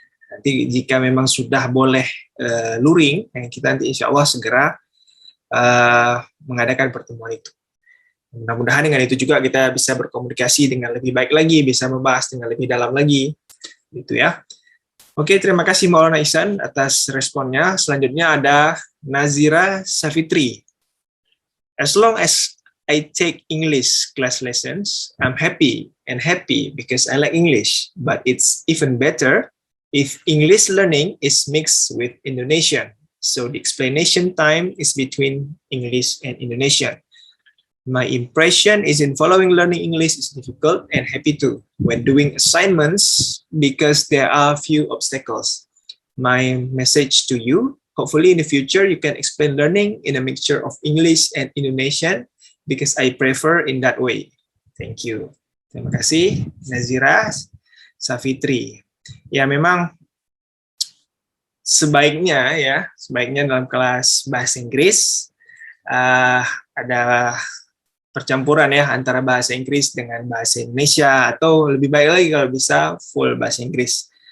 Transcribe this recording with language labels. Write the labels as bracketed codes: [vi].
[id] Nanti jika memang sudah boleh luring, kita nanti insya Allah segera mengadakan pertemuan itu. Mudah-mudahan dengan itu juga kita bisa berkomunikasi dengan lebih baik lagi, bisa membahas dengan lebih dalam lagi, gitu ya. Oke, terima kasih Maulana Ihsan atas responnya. Selanjutnya ada Nazira Safitri. [en] As long as I take English class lessons, I'm happy because I like English. But it's even better if English learning is mixed with Indonesian. So the explanation time is between English and Indonesian. My impression is in following learning English is difficult and happy too when doing assignments because there are few obstacles. My message to you, hopefully in the future you can explain learning in a mixture of English and Indonesian because I prefer in that way. Thank you. [id] Terima kasih Nazira Safitri. Ya, memang sebaiknya dalam kelas bahasa Inggris ada percampuran ya antara bahasa Inggris dengan bahasa Indonesia, atau lebih baik lagi kalau bisa full bahasa Inggris.